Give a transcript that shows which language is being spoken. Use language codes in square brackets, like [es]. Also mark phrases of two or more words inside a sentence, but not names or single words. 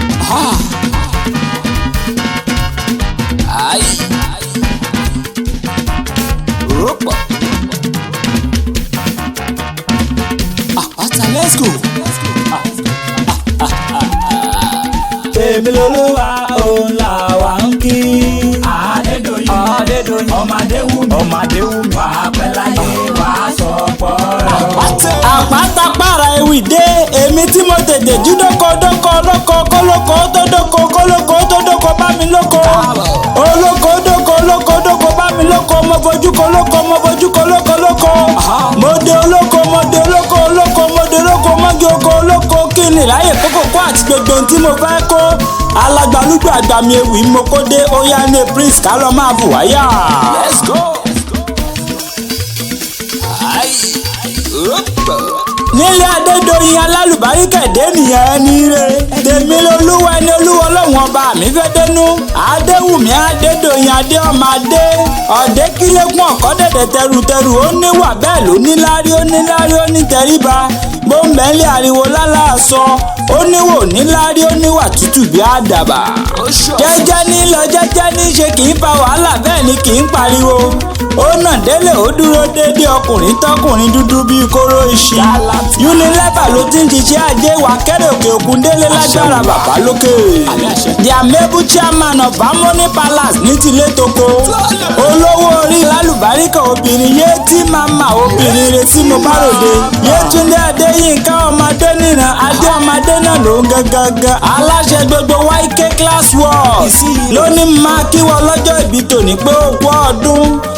[en] Ha! Ai! Opa! Apata, let's go! [yo] Tèmi lolúwa, òun là wá ń kí. Adédoyin. Adédoyin. Ọmọ Adéwùmí. Ọmọ Adéwùmí. Wà á pẹ́ láyé, wà á sọ pọ̀ rẹ̀ o. Àpáta para ewì dé, èmi tí mo tètè jí dóko, dóko, dóko, kólóko tó dóko, kólóko tó dóko bá mi lóko. Olóko dóko, olóko dóko bá mi lóko, mo fojú ko lóko, mo fojú ko lóko, lóko. Mo de olóko, mo de olóko, olóko, mo de olóko, mo de oko olóko, kí ni láyè kókó kó àti gbogbo ohun tí mo fẹ́ kó. Alágbálúgbò àgbà mi ewì mo kó dé, ó yá ní Prince ká lọ máa bù wáyà. [en] Let's go. Ai. Opa. [yo] Nílé Adédoyin alálùbáríkà dé nìyẹn ní re. Tèmi lolúwa ẹni olúwa ọlọ́run ọba mi fẹ́ dénú. Adéwùmí Adédoyin adé ọmọ adé. Ọ̀dẹ́ kílẹ̀kùn ọ̀kọ́ dẹ̀dẹ̀ tẹrutẹru. Ó níwà bẹ́ẹ̀ ló níláárí, ó níláárí, ó ní tẹríba. Bó ń bẹ́ẹ̀ lé ariwo lálá sọ. Ó níwò níláárí, ó níwà tútù bí àdàbà. Jẹ́jẹ́ ní lọ, jẹ́jẹ́ ní ṣe kì í fa wàhálà, bẹ́ẹ̀ ni kì í pariwo. Ó nà délé, ó dúró dédé ọkùnrin tọkùnrin dúdú bíi kóró iṣu. Unilever ló ti ń ṣiṣẹ́ ajé wa kẹ́rẹ̀ òkè òkun délé lágbára bàbá lókè. [en] The amiable chairman of Harmony Palace [yo] ní tilé toko. Olówó orí lálùbáríkà obìnrin yé tí màmá obìnrin rẹ̀ tí mo bá ròde. Yétúndé Adéyínká ọmọdé níran, adé ọmọdé náà ló ń gangan. Aláṣẹ gbogbo Y K [en] class world. [yo] Ló ní máa kí wọ́n lọ́jọ́ ìbí tòní pé ó kú ọdún.